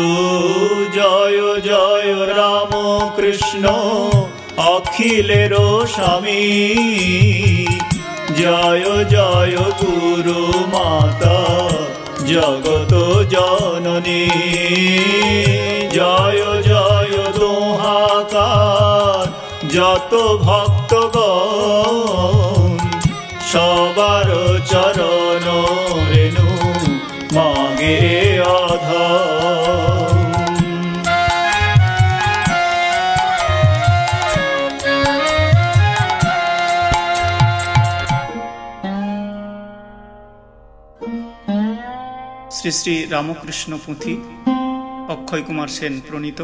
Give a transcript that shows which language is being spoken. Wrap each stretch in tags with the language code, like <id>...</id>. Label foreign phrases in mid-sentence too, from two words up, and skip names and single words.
<bn>জয় জয় রামকৃষ্ণ অখিলের স্বামী, জয় জয় গুরু মাতা জগত জননী। জয় জয় দোহাকার যত ভক্তগণ, সবার চরণ রেণু মাগে আধার। শ্রী শ্রী রামকৃষ্ণ পুঁথি, অক্ষয় কুমার সেন প্রণীত।</bn>